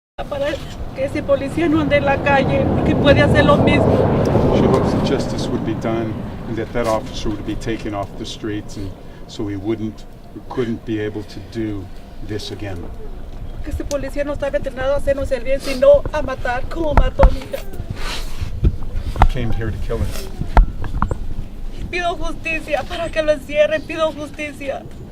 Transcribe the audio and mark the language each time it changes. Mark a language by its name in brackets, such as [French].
[Spanish] para que ese policía no ande en la calle, porque puede hacer lo mismo. [English] She hopes that justice would be done and that officer would be taken off the streets, and so he couldn't be able to do this again. [Spanish] Que ese policía no estaba entrenado a hacernos el bien, sino a matar como mató a mi hija. [English] Came here to kill her. [Spanish] Pido justicia para que lo encierren, pido justicia.